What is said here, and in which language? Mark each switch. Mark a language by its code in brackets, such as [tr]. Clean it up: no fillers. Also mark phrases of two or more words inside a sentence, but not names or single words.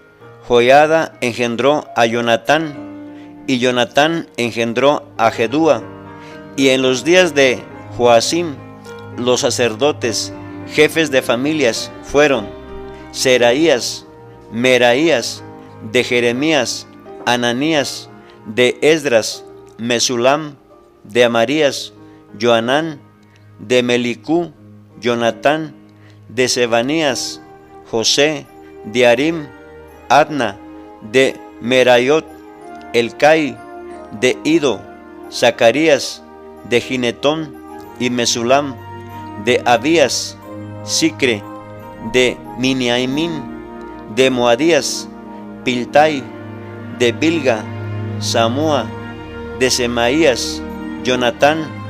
[es] Joiada engendró a Jonatán, y Jonatán engendró a Jedúa. Y en los días de Joacim, los sacerdotes, jefes de familias, fueron Seraías, Meraías, de Jeremías, Ananías, de Esdras, Mesulam, de Amarías, Joanán, de Melicú, Jonatán, de Sebanías, José, de Arim, Adna, de Merayot, Elcai, de Ido, Zacarías, de Ginetón y Mesulam, de Abías, Sicre, de Miniaimín, de Moadías, Piltai, de Bilga, Samúa, de Semaías, Jonatán,